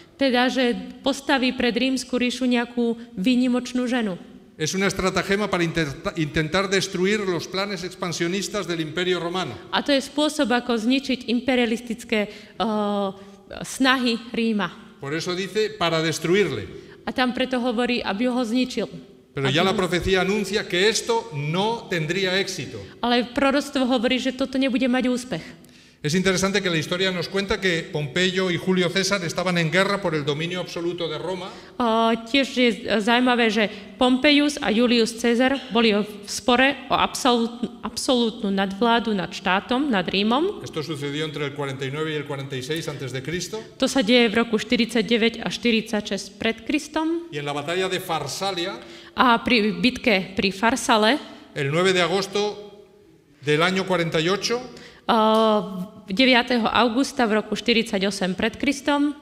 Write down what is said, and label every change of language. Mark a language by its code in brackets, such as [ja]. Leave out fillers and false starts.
[sk] teda, že postaví pred rímsku ríšu nejakú výnimočnú ženu. [es] Es una estratagema para intentar destruir los planes expansionistas del imperio romano. [sk] A to je spôsob, ako zničiť imperialistické snahy Ríma. [es] Por eso dice para destruirle. [sk] A tam preto hovorí, aby ho zničil. [es] Pero ya la profecía anuncia que esto no tendría éxito. [sk] Ale proroctvo hovorí, že toto nebude mať úspech. [es] Es interesante que la historia nos cuenta que Pompeyo y Julio César estaban en guerra por el dominio absoluto de Roma. [sk] Tiež je zaujímavé, že Pompejus a Julius Cezar boli v spore o absolútnu nadvládu nad štátom, nad Rímom. [es] Esto sucedió entre el 49 y el 46 antes de Cristo. [sk] To sa deje v roku 49 a 46 pred Kristom. [es] Y en la batalla de Farsalia, [sk] A pri bitke pri Farsale, [es] el 9 de agosto del año 48, [sk] 9. augusta v roku 48 pred Kristom,